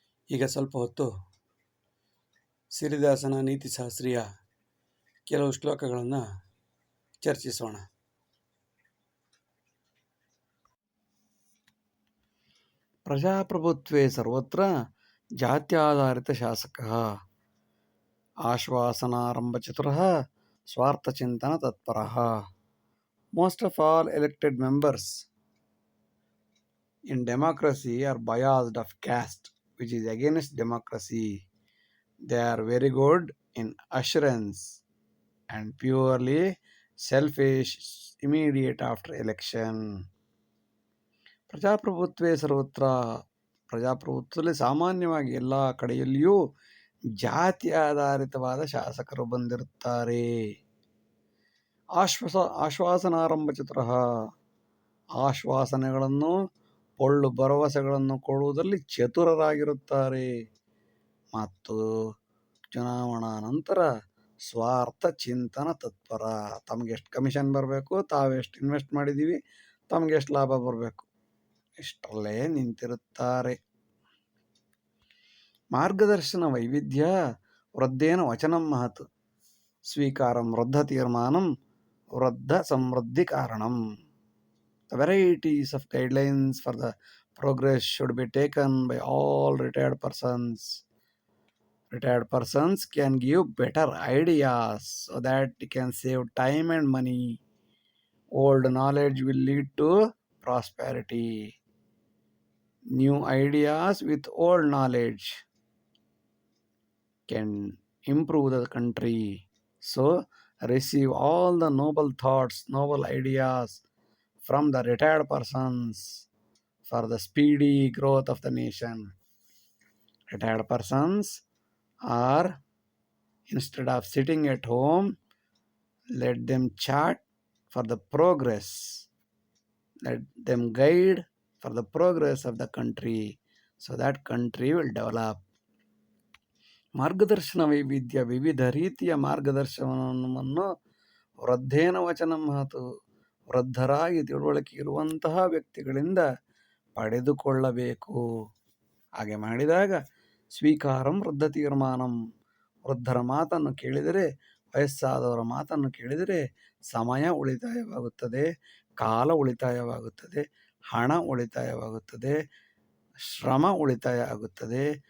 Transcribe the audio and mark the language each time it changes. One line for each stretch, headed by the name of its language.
Kannada: ಈಗ ಸ್ವಲ್ಪ ಹೊತ್ತು ಸಿರಿದಾಸನ ನೀತಿಶಾಸ್ತ್ರೀಯ ಕೆಲವು ಶ್ಲೋಕಗಳನ್ನು ಚರ್ಚಿಸೋಣ.
Sanskrit: ಪ್ರಜಾಪ್ರಭುತ್ವೇ ಸರ್ವತ್ರ ಜಾತ್ಯಾಧಾರಿತ ಶಾಸಕಃ ಆಶ್ವಾಸನಾರಂಭಚತುರಃ ಸ್ವಾರ್ಥಚಿಂತನ ತತ್ಪರಃ.
English: Most of all elected members in democracy are biased of caste, which is against democracy. They are very good in assurance and purely selfish immediate after election.
Sanskrit: ಪ್ರಜಾಪ್ರಭುತ್ವೇ ಸರ್ವತ್ರ,
Kannada: ಪ್ರಜಾಪ್ರಭುತ್ವದಲ್ಲಿ ಸಾಮಾನ್ಯವಾಗಿ ಎಲ್ಲ ಕಡೆಯಲ್ಲಿಯೂ ಜಾತಿ ಆಧಾರಿತವಾದ ಶಾಸಕರು ಬಂದಿರುತ್ತಾರೆ.
Sanskrit: ಆಶ್ವಾಸನಾರಂಭ ಚತುರಃ,
Kannada: ಆಶ್ವಾಸನೆಗಳನ್ನು ಪೊಳ್ಳು ಭರವಸೆಗಳನ್ನು ಕೊಡುವುದರಲ್ಲಿ ಚತುರರಾಗಿರುತ್ತಾರೆ. ಮತ್ತು ಚುನಾವಣಾ ನಂತರ
Sanskrit: ಸ್ವಾರ್ಥ ಚಿಂತನ ತತ್ಪರ.
Kannada: ತಮಗೆಷ್ಟು ಕಮಿಷನ್ ಬರಬೇಕು, ತಾವೆಷ್ಟು ಇನ್ವೆಸ್ಟ್ ಮಾಡಿದ್ದೀವಿ, ತಮಗೆಷ್ಟು ಲಾಭ ಬರಬೇಕು, ಇಷ್ಟರಲ್ಲೇ ನಿಂತಿರುತ್ತಾರೆ.
Sanskrit: ಮಾರ್ಗದರ್ಶನ ವೈವಿಧ್ಯ ವೃದ್ಧೇನ ವಚನಂ ಮಹತ್, ಸ್ವೀಕಾರಂ ವೃದ್ಧ ತೀರ್ಮಾನಂ ವೃದ್ಧ ಸಮೃದ್ಧಿ ಕಾರಣಂ.
English: The varieties of guidelines for the progress should be taken by all retired persons. Retired persons can give better ideas so that they can save time and money. Old knowledge will lead to prosperity. New ideas with old knowledge can improve the country. So, receive all the noble thoughts, noble ideas from the retired persons for the speedy growth of the nation. Retired persons are, instead of sitting at home, let them chat for the progress. Let them guide for the progress of the country, so that country will develop.
Sanskrit: ಮಾರ್ಗದರ್ಶನ ವೈವಿಧ್ಯ,
Kannada: ವಿವಿಧ ರೀತಿಯ ಮಾರ್ಗದರ್ಶನವನ್ನು
Sanskrit: ವೃದ್ಧೇನ ವಚನ ಮಹತು,
Kannada: ವೃದ್ಧರಾಗಿ ತಿಳುವಳಿಕೆ ಇರುವಂತಹ ವ್ಯಕ್ತಿಗಳಿಂದ ಪಡೆದುಕೊಳ್ಳಬೇಕು. ಹಾಗೆ ಮಾಡಿದಾಗ
Sanskrit: ಸ್ವೀಕಾರಂ ವೃದ್ಧ ತೀರ್ಮಾನಂ,
Kannada: ವೃದ್ಧರ ಮಾತನ್ನು ಕೇಳಿದರೆ, ವಯಸ್ಸಾದವರ ಮಾತನ್ನು ಕೇಳಿದರೆ ಸಮಯ ಉಳಿತಾಯವಾಗುತ್ತದೆ, ಕಾಲ ಉಳಿತಾಯವಾಗುತ್ತದೆ, ಹಣ ಉಳಿತಾಯವಾಗುತ್ತದೆ, ಶ್ರಮ ಉಳಿತಾಯ ಆಗುತ್ತದೆ,